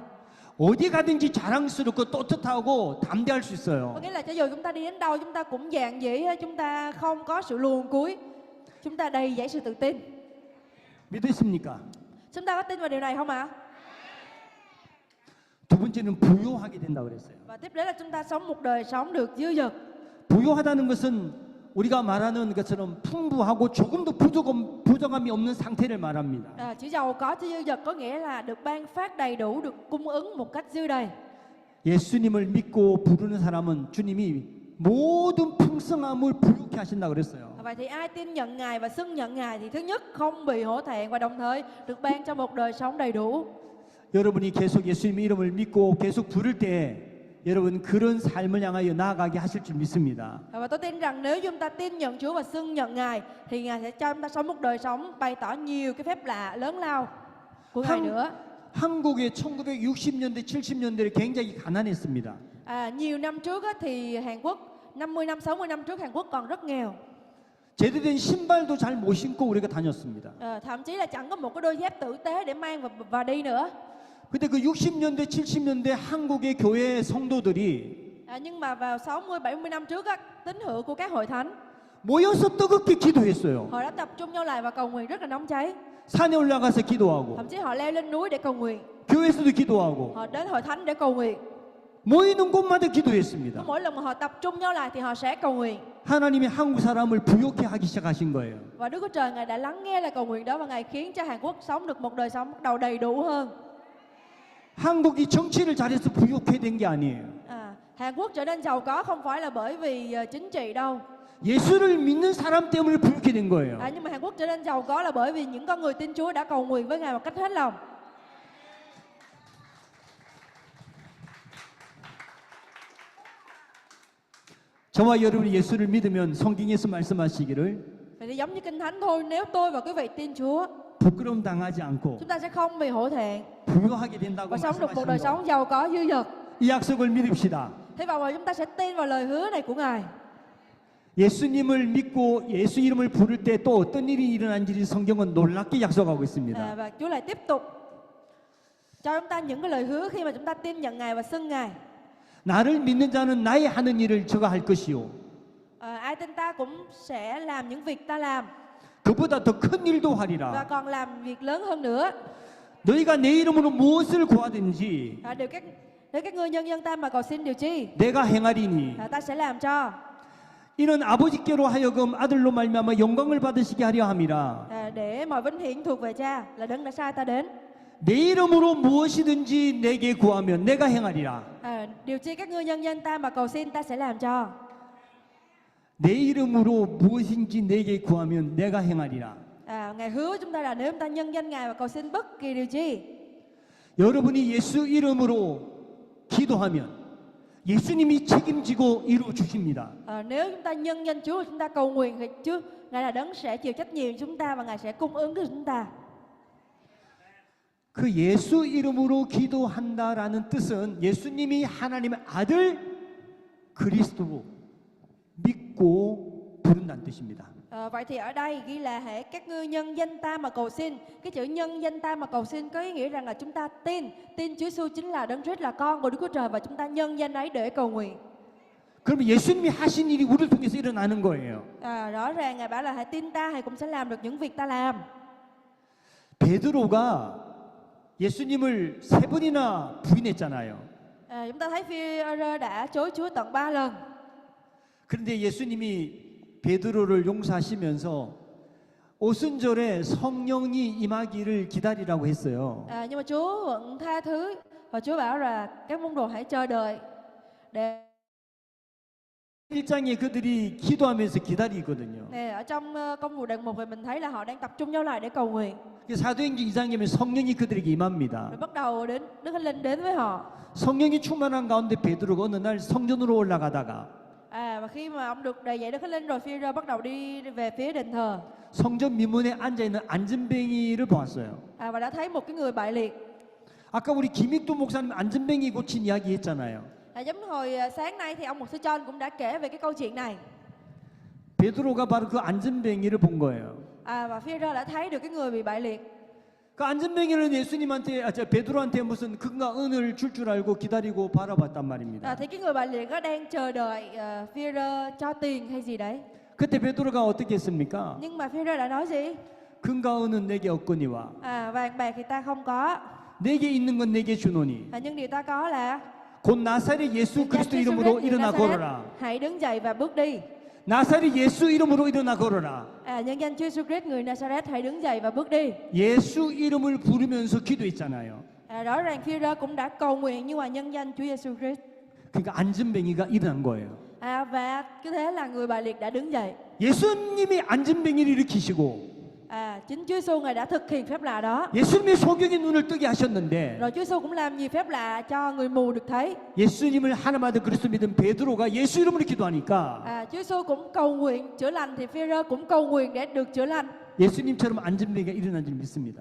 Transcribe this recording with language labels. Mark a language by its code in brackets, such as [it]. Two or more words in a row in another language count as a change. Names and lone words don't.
[ko] 어디 가든지 자랑스럽고 떳떳하고 담대할 수 있어요. [vi] Có nghĩa là cho dù chúng ta đi đến đâu chúng ta cũng dạn dĩ, chúng ta không có sự luồn cúi, chúng ta đầy dẫy sự tự tin. [ko] 믿으십니까? [vi] Chúng ta có tin vào điều này không ạ? [ko] 두 번째는 부요하게 된다 그랬어요. [vi] Và tiếp đến là chúng ta sống một đời sống được dư dật. [ko] 부요하다는 것은 우리가 말하는 것처럼 풍부하고 조금도 부족함이 없는 상태를 말합니다. [vi] Chữ giàu có, chữ dư dật có nghĩa là được ban phát đầy đủ, được cung ứng một cách dư đầy. [ko] 예수님을 믿고 부르는 사람은 주님이 모든 풍성함을 부요케 하신다 그랬어요. [vi] Vậy thì ai tin nhận Ngài và xưng nhận Ngài thì thứ nhất không bị hổ thẹn và đồng thời được ban cho một đời sống đầy đủ. [ko] 여러분이 계속 예수님의 이름을 믿고 계속 부를 때 여러분 그런 삶을 향하여 나아가게 하실 줄 믿습니다. [vi] Và tôi tin rằng nếu chúng ta tin nhận Chúa và xưng nhận Ngài thì Ngài sẽ cho chúng ta sống một đời sống bày tỏ nhiều cái phép lạ lớn lao của Ngài nữa. [ko] 한국의 1960년대, 70년대에 굉장히 가난했습니다. [vi] Nhiều năm trước á, thì Hàn Quốc 50 năm, 60 năm trước Hàn Quốc còn rất nghèo. [ko] 제대로 된 신발도 잘 못 신고 우리가 다녔습니다. [vi] Thậm chí là chẳng có một cái đôi dép tử tế để mang và đi nữa. [ko] 근데 그 60년대, 70년대 한국의 교회 성도들이 [vi] Nhưng mà vào 60, 70 năm trước á, tín hữu của các hội thánh [ko] 모여서 뜨겁게 기도했어요. [vi] họ đã tập trung nhau lại và cầu nguyện rất là nóng cháy. [ko] 산에 올라가서 기도하고 [vi] Thậm chí họ leo lên núi để cầu nguyện, [ko] 교회에서도 기도하고 [vi] họ đến hội thánh để cầu nguyện. [ko] 모이는 곳마다 기도했습니다. [vi] Mỗi lần mà họ tập trung nhau lại thì họ sẽ cầu nguyện. [ko] 하나님이 한국 사람을 부욕해 하기 시작하신 거예요. [vi] Và Đức Chúa Trời Ngài đã lắng nghe lời cầu nguyện đó và Ngài khiến cho Hàn Quốc sống được một đời sống bắt đầu đầy đủ hơn. [ko] 한국이 정치를 잘해서 부욕해 된 게 아니에요. [vi] Hàn Quốc trở nên giàu có không phải là bởi vì chính trị đâu. [ko] 예수를 믿는 사람 때문에 부욕해 된 거예요. [vi] Nhưng mà Hàn Quốc trở nên giàu có là bởi vì những con người tin Chúa đã cầu nguyện với Ngài một cách hết lòng. [ko] 저와 여러분이 예수를 믿으면 성경에서 말씀하시기를 [vi] Vậy thì giống như Kinh Thánh thôi, nếu tôi và quý vị tin Chúa, [ko] 부끄러움 당하지 않고 [vi] chúng ta sẽ không bị hổ thẹn [ko] 부요하게 된다고 [vi] và sống được một đời [ko] 말씀하시는 거. [vi] sống giàu có dư dật. [ko] 이 약속을 믿읍시다. [vi] Thế và chúng ta sẽ tin vào lời hứa này của Ngài. [ko] 예수님을 믿고 예수 이름을 부를 때 또 어떤 일이 일어난지 성경은 놀랍게 약속하고 있습니다. [vi] Và Chúa lại tiếp tục cho chúng ta những cái lời hứa khi mà chúng ta tin nhận Ngài và xưng Ngài. [ko] 나를 믿는 자는 나의 하는 일을 저가 할 것이요. [vi] Ai tin ta cũng sẽ làm những việc ta làm [ko] 그보다 더 큰 일도 [vi] và [ko] 하리라. [vi] còn làm việc lớn hơn nữa. [ko] 너희가 내 이름으로 무엇을 구하든지 [vi] Nếu các ngươi nhân dân ta mà cầu xin điều chi, [ko] 내가 행하리니 [vi] ta sẽ làm cho. [ko] 이는 아버지께로 하여금 아들로 말미암아 영광을 받으시게 하려 함이라. [vi] Để mọi vinh hiển thuộc về Cha là đấng đã sai ta đến. [ko] 내 이름으로 무엇이든지 내게 구하면 내가 행하리라. [vi] Điều chi các ngươi nhân dân ta mà cầu xin ta sẽ làm cho. [ko] 내 이름으로 무엇인지 내게 구하면 내가 행하리라. [vi] Ngài hứa chúng ta là nếu chúng ta nhân danh Ngài và cầu xin bất kỳ điều chi, [ko] 여러분이 예수 이름으로 기도하면 예수님이 책임지고 이루어 주십니다. [vi] nếu chúng ta nhân danh Chúa, chúng ta cầu nguyện thì Chúa Ngài là đấng sẽ chịu trách nhiệm chúng ta và Ngài sẽ cung ứng cho chúng ta. [ko] 그 예수 이름으로 기도한다라는 뜻은 예수님이 하나님의 아들 그리스도로 믿고 부른다는 뜻입니다. [vi] Vậy thì ở đây ghi là hễ các ngươi nhân danh ta mà cầu xin. Cái chữ nhân danh ta mà cầu xin có ý nghĩa rằng là chúng ta tin Chúa Giêsu chính là đấng Christ, là con của Đức Chúa Trời và chúng ta nhân danh ấy để cầu nguyện. [ko] 그러면 예수님이 하신 일이 우리를 통해서 일어나는 거예요. [vi] Rõ ràng Ngài bảo là hãy tin ta, Ngài cũng sẽ làm được những việc ta làm. [ko] 베드로가 예수님을 세 번이나 부인했잖아요. [vi] Chúng ta thấy Phi-e-rơ đã chối Chúa tận 3 lần. [ko] 그런데 예수님이 베드로를 용서하시면서 오순절에 성령이 임하기를 기다리라고 했어요. [vi] Nhưng mà Chúa vẫn tha thứ và Chúa bảo là các môn đồ hãy chờ đợi để [ko] 1장에 그들이 기도하면서 기다리거든요. [vi] ở trong công vụ đoạn 1 thì mình thấy là họ đang tập trung nhau lại để cầu nguyện. [ko] 사도행전 2장에 성령이 그들에게 임합니다. [vi] Rồi bắt đầu đến Đức Thánh Linh đến với họ. [ko] 성령이 충만한 가운데 베드로가 어느 날 성전으로 올라가다가 [vi] Và khi mà ông được đầy dạy Đức Thánh Linh rồi, Phi-e-rơ bắt đầu đi về phía đền thờ. [ko] 성전 미문에 앉아 있는 안전뱅이를 보았어요. [vi] Và đã thấy một cái người bại liệt. [ko] 아까 우리 김익도 목사님 안전뱅이 고친 이야기 했잖아요. [vi] Giống hồi sáng nay thì ông mục sư John cũng đã kể về cái câu chuyện này. [ko] 베드로가 바로 그 안전뱅이를 본 거예요. [vi] Và Phi-e-rơ đã thấy được cái người bị bại liệt. [ko] 그 안전뱅이는 예수님한테 베드로한테 무슨 금과 은을 줄 알고 기다리고 바라봤단 말입니다. [vi] Thì cái người bại liệt đó đang chờ đợi Phi-e-rơ cho tiền hay gì đấy. [ko] 그때 베드로가 어떻게 했습니까? [vi] Nhưng mà Phi-e-rơ đã nói gì? [ko] 금과 은은 내게 없거니와 [vi] Vàng bạc thì ta không có. [ko] 내게 있는 건 내게 주노니 [vi] nhưng điều ta có là [ko] 곧 나사렛 예수 [vi] nhân danh [ko] 그리스도 [vi] Chúa [ko] 이름으로 [vi] Christ người [ko] 일어나 [vi] Nazareth, [ko] 걸어라. [vi] hãy đứng dậy và bước đi. [ko] 나사렛 예수 이름으로 일어나 걸어라. [vi] Nhân danh Chúa Jesus Christ người Nazareth, hãy đứng dậy và bước đi. [ko] 예수 이름을 부르면서 기도했잖아요. [vi] Rõ ràng Phi-rơ cũng đã cầu nguyện nhưng mà nhân danh Chúa Jesus Christ. [ko] 그러니까 안진뱅이가 일어난 거예요. [vi] Và cứ thế là người bà liệt đã đứng dậy. [ko] 예수님이 안진뱅이를 일으키시고 [vi] Chính Chúa Giêsu ngài đã thực hiện phép lạ đó. [ko] 예수님의 소경의 눈을 뜨게 하셨는데 [vi] Rồi Chúa Giêsu cũng làm nhiều phép lạ cho người mù được thấy. [ko] 예수님을 하나님 아들 그리스도 믿은 베드로가 예수 이름으로 기도하니까 [vi] Chúa Giêsu cũng cầu nguyện chữa lành thì Phi-rơ cũng cầu nguyện để được chữa lành. [ko] 예수님처럼 안진뱅이가 일어난 줄 믿습니다.